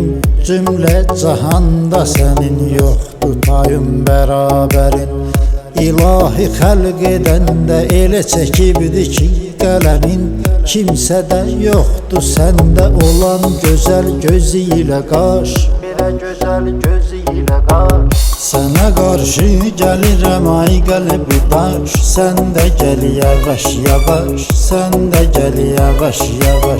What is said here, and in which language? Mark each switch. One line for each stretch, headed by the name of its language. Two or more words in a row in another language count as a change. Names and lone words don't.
Azerbaijani: Cümlə cahanda sənin yoxdur tayın bərabərin. İlahi xəlq edəndə elə çəkibdi ki qələmin. Kimsədə yoxdur səndə olan gözəl gözü ilə qaş. Belə gözəl gözü ilə qaş.
Turkish: Sana karşı gelirim ay kalbi daş, sen de gel yavaş yavaş, sen de gel yavaş yavaş.